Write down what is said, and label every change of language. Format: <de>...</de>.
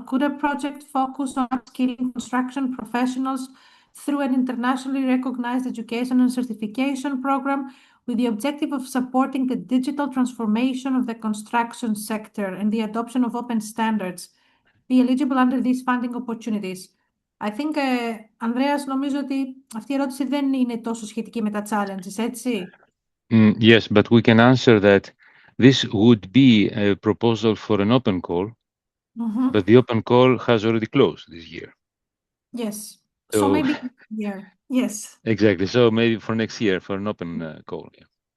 <en>Could a project focus on upskilling construction professionals through an internationally recognized education and certification program with the objective of supporting the digital transformation of the construction sector and the adoption of open standards be eligible under these funding opportunities? I think,</en> <el>Andreas, νομίζω ότι αυτή η ερώτηση δεν είναι τόσο σχετική με τα challenges, έτσι?</el> <en>Yes, but we can answer that this would be a proposal for an open call, but the open call has already closed this year. Yes. So maybe yeah. Yes. Exactly. So maybe for next year for an open call. Yeah.</en>